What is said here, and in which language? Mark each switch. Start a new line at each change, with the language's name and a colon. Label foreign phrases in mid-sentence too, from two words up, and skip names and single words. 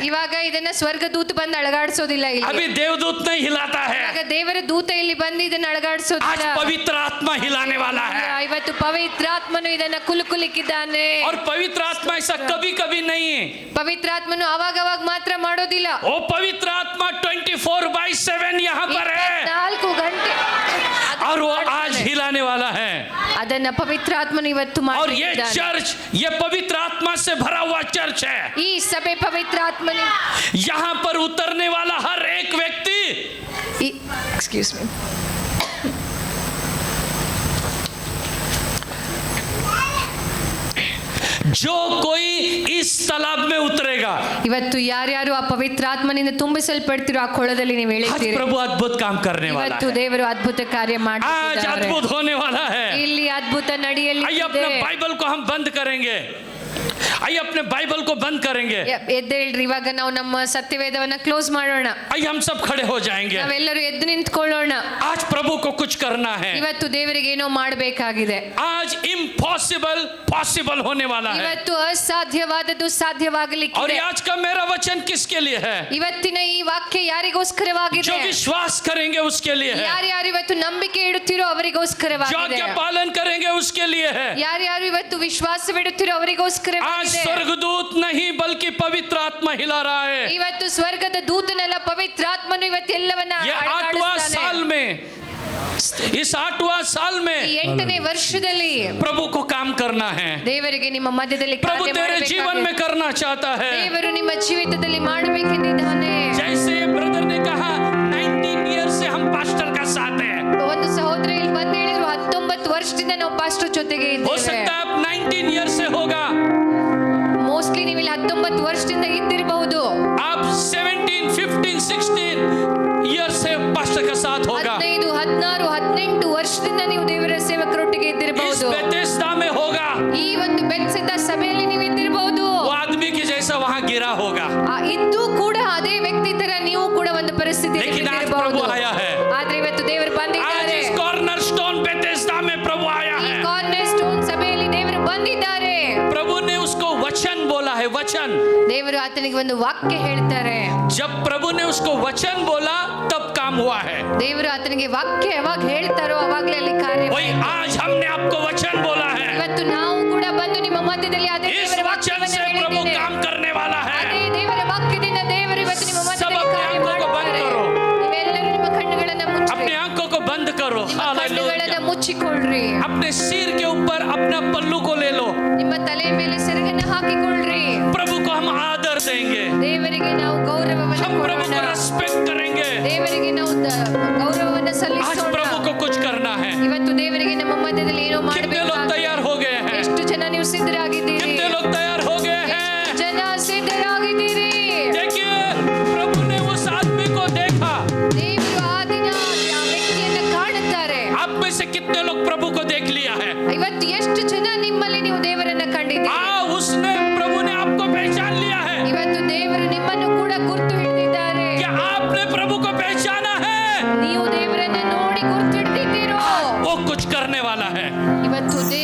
Kannada: ಇವಾಗ ಇದನ್ನ ಸ್ವರ್ಗದೂತ ಬಂದು ಅಳಗಾಡಿಸೋದಿಲ್ಲ. ಇಲ್ಲಿ
Hindi: अभी देवदूत नहीं हिलाता
Kannada: ಇವಾಗ
Hindi: है,
Kannada: ದೇವರ ದೂತ ಇಲ್ಲಿ ಬಂದು ಇದನ್ನ
Hindi: आज
Kannada: ಅಳಗಾಡಿಸೋದಿಲ್ಲ.
Hindi: पवित्र आत्मा हिलाने वाला है।
Kannada: ಇವತ್ತು ಪವಿತ್ರಾತ್ಮನು ಇದನ್ನ ಕುಲುಕುಲಿಕ್ಕಿದ್ದಾನೆ.
Hindi: और पवित्र आत्मा ऐसा कभी कभी नहीं,
Kannada: ಪವಿತ್ರಾತ್ಮನು ಅವಾಗ ಮಾತ್ರ ಮಾಡೋದಿಲ್ಲ.
Hindi: वो पवित्र आत्मा 24/7 यहाँ पर है,
Kannada: 4 ಗಂಟೆ
Hindi: और वो आज हिलाने वाला है।
Kannada: ಅದನ್ನ ಪವಿತ್ರಾತ್ಮನು ಇವತ್ತು
Hindi: और ये
Kannada: ಮಾಡಿದ್ದಾನೆ.
Hindi: चर्च, ये पवित्र आत्मा से भरा हुआ चर्च है।
Kannada: ಈ ಸಭೆ ಪವಿತ್ರಾತ್ಮನ
Hindi: यहाँ पर उतरने वाला हर एक व्यक्ति,
English: excuse me,
Hindi: जो कोई इस तालाब में उतरेगा,
Kannada: ಇವತ್ತು ಯಾರ್ಯಾರು ಆ ಪವಿತ್ರಾತ್ಮನಿಂದ ತುಂಬಿಸಲ್ಪಡ್ತಿರೋ ಆ ಕೊಳದಲ್ಲಿ ನೀವು
Hindi: आज
Kannada: ಇಳಿತೀರಿ.
Hindi: प्रभु अद्भुत काम करने वाला
Kannada: ಇವತ್ತು
Hindi: है।
Kannada: ದೇವರು ಅದ್ಭುತ ಕಾರ್ಯ
Hindi: आज
Kannada: ಮಾಡ್ತಿದ್ದಾರೆ.
Hindi: अद्भुत होने वाला है।
Kannada: ಇಲ್ಲಿ ಅದ್ಭುತ ನಡೆಯಲಿದೆ.
Hindi: आइए अपने बाइबल को हम बंद करेंगे, आइए अपने बाइबल को बंद करेंगे,
Kannada: ಎದ್ದೇಳ್ರಿ, ಇವಾಗ ನಾವು ನಮ್ಮ ಸತ್ಯವೇದವನ್ನ ಕ್ಲೋಸ್ ಮಾಡೋಣ.
Hindi: आइए हम सब खड़े हो जाएंगे।
Kannada: ನಾವೆಲ್ಲರೂ ಎದ್ದು ನಿಂತ್ಕೊಳ್ಳೋಣ.
Hindi: आज प्रभु को कुछ करना है,
Kannada: ಇವತ್ತು ದೇವರಿಗೆ ಏನೋ ಮಾಡಬೇಕಾಗಿದೆ.
Hindi: आज
English: impossible possible
Hindi: होने वाला है।
Kannada: ಇವತ್ತು ಅಸಾಧ್ಯವಾದದ್ದು
Hindi: और
Kannada: ಸಾಧ್ಯವಾಗಲಿಕ್ಕಿದೆ.
Hindi: ये आज का मेरा वचन किसके लिए है?
Kannada: ಇವತ್ತಿನ ಈ ವಾಕ್ಯ
Hindi: जो
Kannada: ಯಾರಿಗೋಸ್ಕರವಾಗಿದೆ?
Hindi: विश्वास करेंगे उसके लिए है,
Kannada: ಯಾರ್ಯಾರು ಇವತ್ತು ನಂಬಿಕೆ ಇಡುತ್ತೀರೋ
Hindi: जो
Kannada: ಅವರಿಗೋಸ್ಕರವಾಗಿದೆ.
Hindi: आज्ञा पालन करेंगे उसके लिए है।
Kannada: ಯಾರ್ಯಾರು ಇವತ್ತು ವಿಶ್ವಾಸವಿಡುತ್ತೀರೋ
Hindi: आज
Kannada: ಅವರಿಗೋಸ್ಕರವಾಗಿದೆ.
Hindi: स्वर्गदूत नहीं बल्कि पवित्र आत्मा हिला रहा है।
Kannada: ಇವತ್ತು ಸ್ವರ್ಗದ ದೂತನಲ್ಲ, ಪವಿತ್ರಾತ್ಮನು ಇವತ್ತು ಎಲ್ಲವನ್ನ
Hindi: ये 8वां साल में इस 8वां साल
Kannada: ಈ
Hindi: में
Kannada: 8ನೇ ವರ್ಷದಲ್ಲಿ
Hindi: प्रभु को काम करना है।
Kannada: ದೇವರಿಗೆ ನಿಮ್ಮ ಮಧ್ಯದಲ್ಲಿ
Hindi: प्रभु
Kannada: ಕಾರ್ಯ
Hindi: तेरे जीवन
Kannada: ಮಾಡಬೇಕಾಗಿದೆ.
Hindi: में करना चाहता है।
Kannada: ದೇವರು ನಿಮ್ಮ ಜೀವಿತದಲ್ಲಿ ಮಾಡಬೇಕೆಂದಿದ್ದಾನೆ.
Hindi: जैसे ब्रदर ने कहा 19 ईयर से हम पास्टर का साथ है।
Kannada: ಒಂದು ಸಹೋದರ ಇಲ್ಲಿ ಬಂದು ಹೇಳಿದ್ರು 19 ವರ್ಷದಿಂದ ನಾವು ಪಾಸ್ಟರ್ ಜೊತೆಗೆ
Hindi: हो
Kannada: ಇದ್ದೇವೆ.
Hindi: सकता है आप 19 ईयर से होगा,
Kannada: ಮೋಸ್ಟ್ಲಿ ನೀವು ಇಲ್ಲಿ 19 ವರ್ಷದಿಂದ ಇದ್ದಿರಬಹುದು.
Hindi: आप 17, 15, 16 ईयर से पास्टर का साथ होगा।
Kannada: 15, 16, 18 ವರ್ಷದಿಂದ ನೀವು ದೇವರ ಸೇವಕರೊಟ್ಟಿಗೆ
Hindi: इस
Kannada: ಇದ್ದಿರಬಹುದು.
Hindi: बेथेस्दा में होगा,
Kannada: ಈ ಒಂದು ಬೆತ್ಸೆದ ಸಭೆಯಲ್ಲಿ ನೀವು ಇದ್ದಿರಬಹುದು.
Hindi: वो आदमी की जैसा वहां गिरा होगा।
Kannada: ಇದ್ದು ಕೂಡ ಅದೇ ವ್ಯಕ್ತಿ ತರ ನೀವು ಕೂಡ ಒಂದು ಪರಿಸ್ಥಿತಿಯಲ್ಲಿ
Hindi: लेकिन आज
Kannada: ಇದ್ದಿರಬಹುದು.
Hindi: प्रभु आया है।
Kannada: ಆದ್ರೆ ಇವತ್ತು ದೇವರು
Hindi: आज
Kannada: ಬಂದಿದ್ದಾರೆ.
Hindi: इस कॉर्नर स्टोन बेथेस्दा में प्रभु आया
Kannada: ಈ
Hindi: है।
Kannada: ಕಾರ್ನರ್ ಸ್ಟೋನ್ ಸಭೆಯಲ್ಲಿ ದೇವರು ಬಂದಿದ್ದಾರೆ.
Hindi: प्रभु ने उसको वचन बोला है, वचन।
Kannada: ದೇವರು ಆತನಿಗೆ ಒಂದು ವಾಕ್ಯ ಹೇಳ್ತಾರೆ.
Hindi: जब प्रभु ने उसको वचन बोला तब काम हुआ है।
Kannada: ದೇವರು ಆತನಿಗೆ ವಾಕ್ಯ ಯಾವಾಗ ಹೇಳ್ತಾರೋ ಅವಾಗಲೇ ಅಲ್ಲಿ ಕಾರ್ಯ
Hindi: वही
Kannada: ಆಯ್ತು.
Hindi: आज हमने आपको वचन बोला है।
Kannada: ಇವತ್ತು ನಾವು ಕೂಡ ಬಂದು ನಿಮ್ಮ ಮಧ್ಯದಲ್ಲಿ ಅದೇ
Hindi: इस
Kannada: ದೇವರ
Hindi: वचन
Kannada: ವಾಕ್ಯವನ್ನು
Hindi: से प्रभु
Kannada: ಹೇಳಿದ್ದೇವೆ.
Hindi: काम करने वाला है।
Kannada: ಅದೇ ದೇವರ ವಾಕ್ಯದಿಂದ ದೇವರು ಇವತ್ತು ನಿಮ್ಮ ಮಧ್ಯದಲ್ಲಿ
Hindi: सब अपने
Kannada: ಕಾರ್ಯ
Hindi: आंखों को बंद
Kannada: ಮಾಡುತ್ತಾರೆ.
Hindi: करो।
Kannada: ನೀವೆಲ್ಲರೂ ನಿಮ್ಮ ಕಣ್ಣುಗಳನ್ನ ಮುಚ್ಚಿರಿ.
Hindi: अपने आंखों को बंद करो।
Kannada: ನಿಮ್ಮ
Hindi: हालेलुया।
Kannada: ಕಣ್ಣುಗಳನ್ನ ಮುಚ್ಚಿಕೊಳ್ಳ್ರಿ.
Hindi: अपने सिर के ऊपर अपना पल्लू को ले लो।
Kannada: ನಿಮ್ಮ ತಲೆ ಮೇಲೆ ಸೆರಗನ್ನ ಹಾಕಿಕೊಳ್ಳ್ರಿ.
Hindi: प्रभु को हम आदर देंगे,
Kannada: ದೇವರಿಗೆ ನಾವು ಗೌರವವನ್ನು
Hindi: हम प्रभु
Kannada: ಕೊಡೋಣ.
Hindi: को रेस्पेक्ट करेंगे।
Kannada: ದೇವರಿಗೆ ನಾವು ಗೌರವವನ್ನು
Hindi: आज
Kannada: ಸಲ್ಲಿಸೋಣ.
Hindi: प्रभु को कुछ करना है।
Kannada: ಇವತ್ತು ದೇವರಿಗೆ ನಮ್ಮ ಮಧ್ಯದಲ್ಲಿ ಏನೋ
Hindi: कितने लोग
Kannada: ಮಾಡಬೇಕು.
Hindi: तैयार हो गए हैं?
Kannada: ಎಷ್ಟು ಜನ ನೀವು ಸಿದ್ಧರಾಗಿದ್ದೀರಿ?
Hindi: कितने लोग तैयार हो गए हैं?
Kannada: ಎಷ್ಟು ಜನ ಸಿದ್ಧರಾಗಿದ್ದೀರಿ?
Hindi: देखिए, प्रभु ने उस आदमी को देखा।
Kannada: ದೇವರು ಆ ದಿನ ಆ ವ್ಯಕ್ತಿಯನ್ನು ಕಾಣುತ್ತಾರೆ.
Hindi: आप में से कितने लोग प्रभु को देख लिया है?
Kannada: ಇವತ್ತು ಎಷ್ಟು ಜನ ನಿಮ್ಮಲ್ಲಿ ನೀವು ದೇವರನ್ನ ಕಂಡಿದ್ದೀರಿ?
Hindi: उसने प्रभु ने आपको पहचान लिया है।
Kannada: ಇವತ್ತು ದೇವರು ನಿಮ್ಮನ್ನು ಕೂಡ ಗುರ್ತು ಹಿಡಿದಿದ್ದಾರೆ.
Hindi: क्या आपने प्रभु को पहचाना है?
Kannada: ನೀವು ದೇವರನ್ನ ನೋಡಿ ಗುರ್ತು ಹಿಡಿದಿದ್ದೀರೋ?
Hindi: वो कुछ करने वाला है।
Kannada: ಇವತ್ತು ದೇವರು